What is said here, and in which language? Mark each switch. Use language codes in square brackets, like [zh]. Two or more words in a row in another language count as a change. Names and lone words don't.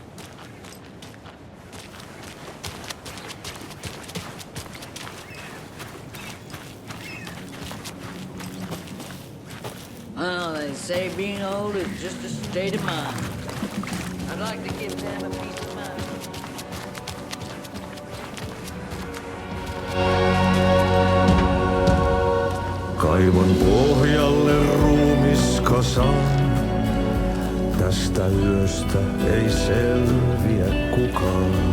[en] Well, they say being old is just a state of mind. I'd like to give them a piece of mind. [fi] Kaivon pohjalle ruumiskasan. Tästä yöstä ei selviä kukaan.